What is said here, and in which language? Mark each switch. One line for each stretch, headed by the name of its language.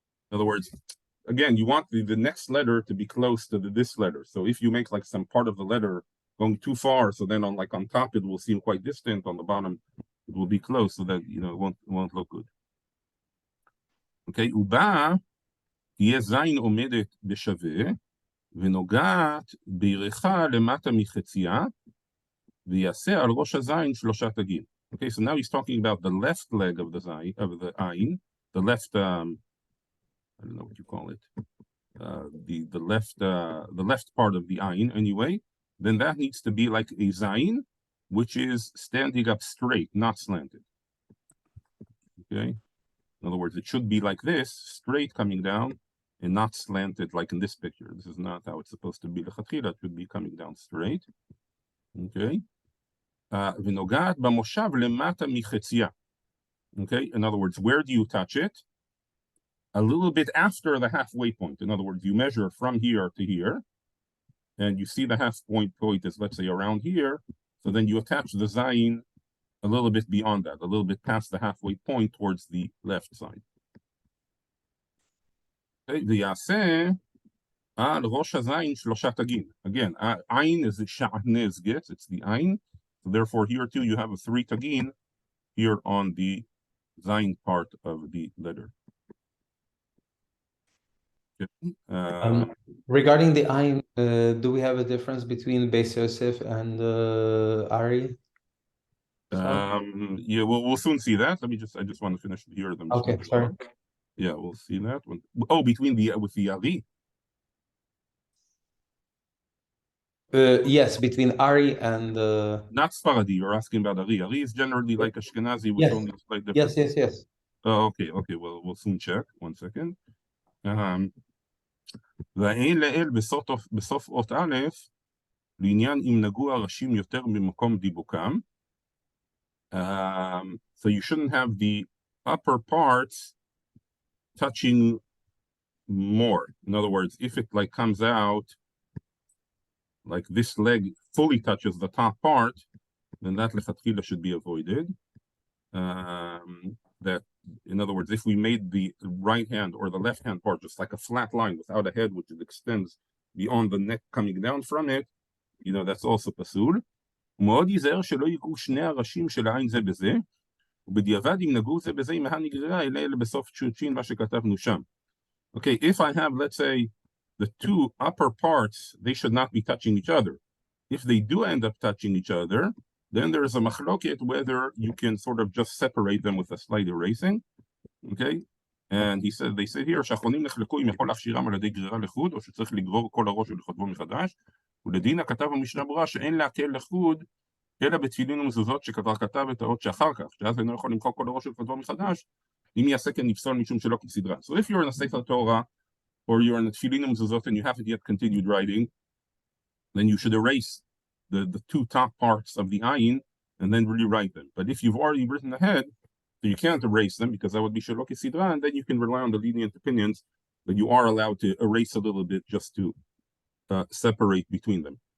English: In other words, again, you want the next letter to be close to this letter. So if you make like some part of the letter going too far, so then on top it will seem quite distant, on the bottom it will be close, so that it won't look good.
Hebrew: Okay, ובה תהיה זין עומדת בשווה, ונוגעת בירחה למטה מחצייה, ויעשה על ראש הזין 3 תגים.
English: Okay, so now he's talking about the left leg of the ayin, the left, I don't know what you call it, the left part of the ayin anyway. Then that needs to be like a zayin, which is standing up straight, not slanted. Okay, in other words, it should be like this, straight coming down, and not slanted like in this picture. This is not how it's supposed to be. Lechatchila, it should be coming down straight. Okay.
Hebrew: ונוגעת במושב למטה מחצייה.
English: Okay, in other words, where do you touch it? A little bit after the halfway point. In other words, you measure from here to here, and you see the halfway point is, let's say, around here. So then you attach the zayin a little bit beyond that, a little bit past the halfway point towards the left side.
Hebrew: Okay, ויעשה על ראש הזין 3 תגים.
English: Again, ayin is the sha'nez gets, it's the ayin. So therefore, here too, you have a 3 tagin here on the zayin part of the letter. Okay. Regarding the ayin, do we have a difference between Beis Yosef and Ari? Yeah, we'll soon see that. I just want to finish here. Okay, sorry. Yeah, we'll see that one. Oh, between with the Ari. Yes, between Ari and not Sfaradi. You're asking about Ari. Ari is generally like Ashkenazi with only a slight difference. Yes. Oh, okay. Well, we'll soon check. 1 second.
Hebrew: והאין לאל בסוף אות א', לעניין אם נגוע ראשים יותר ממקום דיבוקם.
English: So you shouldn't have the upper parts touching more. In other words, if it like comes out like this leg fully touches the top part, then that lechatchila should be avoided. That, in other words, if we made the right hand or the left hand part just like a flat line without a head which it extends beyond the neck coming down from it, that's also pasul.
Hebrew: מאוד ייזהר שלא ייגעו שני הראשים של העין זה בזה, ובדיעבד אם נגעו זה בזה אם נגררה, אלה בסוף ש"ש מה שכתבנו שם.
English: Okay, if I have, let's say, the 2 upper parts, they should not be touching each other. If they do end up touching each other, then there's a machloket whether you can sort of just separate them with a slight erasing. Okay? And they say here,
Hebrew: שהאחרונים נחלקו אם יכול להכשירם על ידי גרירה לחוד, או שצריך לגרור כל הראש ולכתבו מחדש. ולדין הכתב במשנה ברורה שאין להקל לחוד, אלא בתפילין ומזוזות שכבר כתב את האות שאחר כך, שאז אינו יכול למחוק כל הראש ולכתבו מחדש, אם יעשה כן נפסול משום שלא כסדרה.
English: So if you're in a Sefer Torah, or you're in a tefillin umzuzot and you haven't yet continued writing, then you should erase the 2 top parts of the ayin and then rewrite them. But if you've already written ahead, so you can't erase them because that would be shelo kesidra, and then you can rely on the lenient opinions that you are allowed to erase a little bit just to separate between them.